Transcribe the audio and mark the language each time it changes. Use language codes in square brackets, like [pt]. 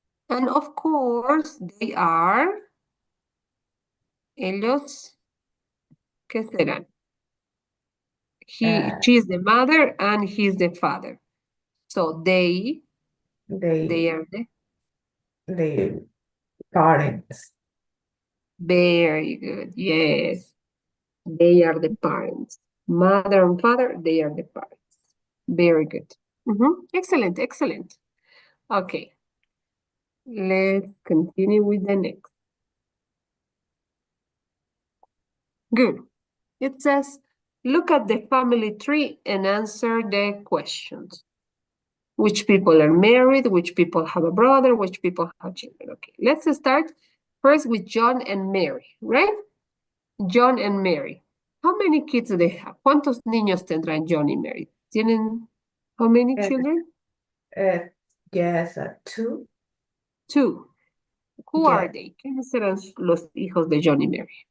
[en] And of course, they are, [es] ellos, ¿qué serán? [en] She is the mother and he's the father. So they They are the parents. very good. Yes, they are the parents. Mother and father, they are the parents. Very good. Excellent, excellent. Okay, let's continue with the next. Good. It says, look at the family tree and answer the questions. Which people are married, which people have a brother, which people have children. Okay, let's start first with John and Mary, right? John and Mary. How many kids do they have? [es] ¿Cuántos niños tendrán John y Mary? ¿Tienen [en] how many Uh, children? yes, two. Two. Who are Yeah, they? [es] ¿Quiénes serán los hijos de John y Mary?